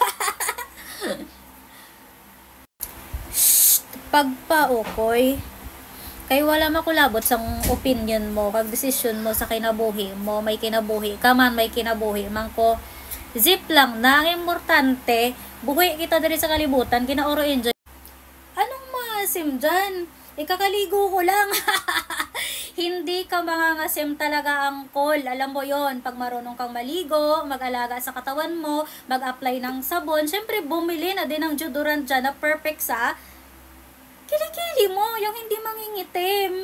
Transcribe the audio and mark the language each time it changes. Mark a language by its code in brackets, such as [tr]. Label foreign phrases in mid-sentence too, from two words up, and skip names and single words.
[hil] Pagpaukoy kay wala makulabot sang opinion mo kag desisyon mo sa kinabuhi mo, may kinabuhi ka man may kinabuhi man ko zip lang na ang importante buhay kita diri sa kalibutan kinaoro enjoy. [tl] Anong maasim dyan? Ikakaligo ko lang. Hindi ka mangangasim talaga ang call. Alam mo yon pag marunong kang maligo, mag-alaga sa katawan mo, mag-apply ng sabon, syempre bumili na din ng deodorant dyan na perfect sa kilikili mo, yung hindi mangingitim.